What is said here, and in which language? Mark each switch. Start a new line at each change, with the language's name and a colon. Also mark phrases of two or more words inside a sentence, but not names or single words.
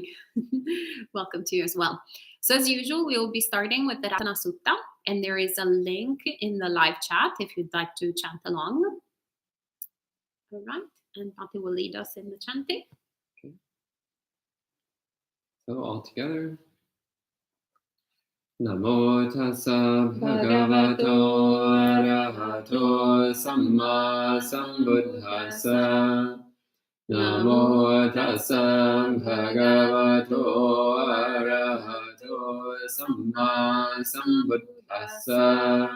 English: Welcome to you as well. So as usual, we will be starting with the Ratana Sutta, and there is a link in the live chat if you'd like to chant along. All right, and Pati will lead us in the chanting. Okay. So all together.
Pali: Namo tassa bhagavato arahato samma sambuddhassa. Namo tassa bhagavato arahato samma sambuddhassa.